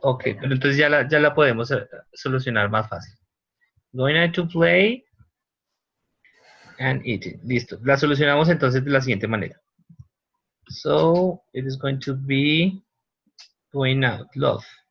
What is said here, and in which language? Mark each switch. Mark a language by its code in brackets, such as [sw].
[es] Ok, pero entonces ya la podemos solucionar más fácil. [en] Going out to play and eating. [es] Listo. La solucionamos entonces de la siguiente manera. [en] So it is going to be going out, love.